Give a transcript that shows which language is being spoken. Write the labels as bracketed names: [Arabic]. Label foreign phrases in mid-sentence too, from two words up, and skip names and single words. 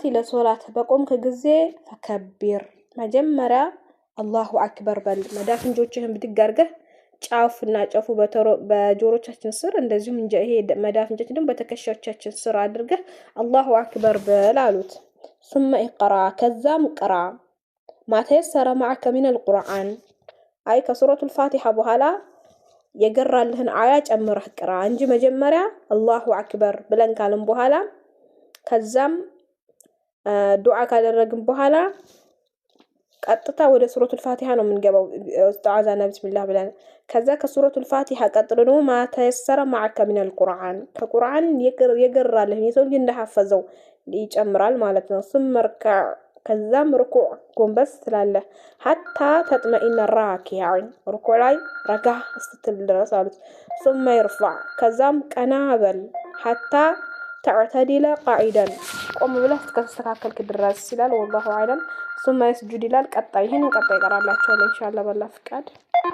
[Amharic] በቆምክ ጊዜ فكبر መጀመሪያ [Arabic] الله أكبر [Amharic] በል። መዳፍንጆችህን ብድግ አድርገህ ጫፍና ጫፉ በጆሮቻችን ስር እንደዚሁም ይሄ መዳፍንጆች ደግሞ በተከሻዎቻችን ስር አድርገህ [Arabic] الله أكبر [Amharic] በል አሉት። [Arabic] ثم اقرأ [Amharic] ከዛም ቅራ [Arabic] ما تيسر معك من القرآن [Amharic] አይ ከሱረቱ الفاتحة በኋላ የገራልህን አያ ጨምረህ ቅራ እንጂ መጀመሪያ [Arabic] الله أكبر [Amharic] ብለን ካልን በኋላ ከዛም ዱዓ ካደረግን በኋላ ቀጥታ ወደ ሱረቱ الفاتحة ነው የምንገባው። [Arabic] استعاذنا بسم الله [Amharic] ብለን ከዛ ከሱረቱ الفاتحة ቀጥሎ ነው [Arabic] ما تيسر معك من القرآن [Amharic] ከቁርአን የገራልህን የሰው ልጅ እንደሐፈዘው ይጨምራል ማለት ነው። [Arabic] ثم اركع [Amharic] ከዛም ርኩዕ ጎንበስ ትላለህ [Arabic] حتى تطمئن الراكع [Amharic] ርኩዕ ላይ ረጋ ስትል ድረስ አሉት። [Arabic] ثم يرفع [Amharic] ከዛም ቀና በል [Arabic] حتى تعتدل قاعدا [Amharic] ቆም ብለህ እስከተስተካከልክ ድረስ ይላል። [Arabic] والله اعلم ثم يسجد [Amharic] ይላል። ቀጣይ ይሄን ቀጣይ ይቀራላችኋል ኢንሻአላህ በአላህ ፍቃድ።